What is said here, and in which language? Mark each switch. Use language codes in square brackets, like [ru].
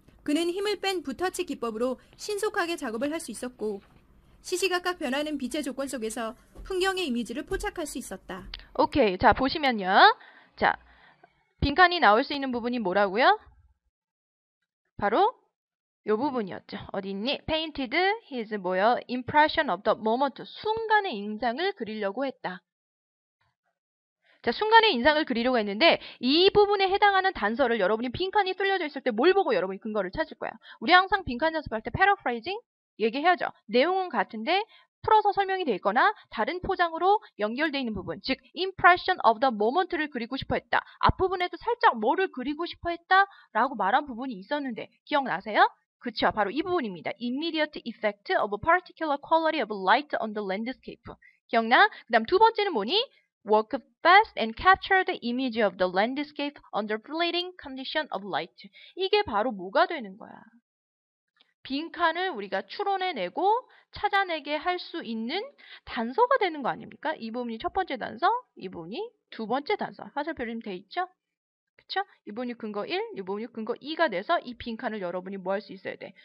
[ko] 그는 힘을 뺀 붓터치 기법으로 신속하게 작업을 할 수 있었고 시시각각 변하는 빛의 조건 속에서 풍경의 이미지를 포착할 수 있었다. 오케이. 자, 보시면요. 자, 빈칸이 나올 수 있는 부분이 뭐라고요? 바로 이 부분이었죠. 어디 있니? [en] Painted his [ko] 뭐요? [en] Impression of the moment. [ko] 순간의 인상을 그리려고 했다. 자, 순간의 인상을 그리려고 했는데 이 부분에 해당하는 단서를 여러분이 빈칸이 뚫려져 있을 때 뭘 보고 여러분이 근거를 찾을 거야. 우리 항상 빈칸 연습할 때 paraphrasing 얘기해야죠. 내용은 같은데 풀어서 설명이 돼 있거나 다른 포장으로 연결되어 있는 부분, 즉 [en] impression of the moment [ko] 를 그리고 싶어 했다. 앞부분에도 살짝 뭐를 그리고 싶어 했다 라고 말한 부분이 있었는데 기억나세요? 그쵸, 바로 이 부분입니다. [en] Immediate effect of a particular quality of light on the landscape. [ko] 기억나? 그 다음 두 번째는 뭐니? [en] Work fast and capture the image of the landscape under fleeting condition of light. [ko] 이게 바로 뭐가 되는 거야? 빈칸을 우리가 추론해내고 찾아내게 할 수 있는 단서가 되는 거 아닙니까? 이 부분이 첫 번째 단서, 이 부분이 두 번째 단서. 화살표로 돼 있죠? 그쵸? 이 부분이 근거 1, 이 부분이 근거 2가 돼서 이 빈칸을 여러분이 뭐 할 수 있어야 돼?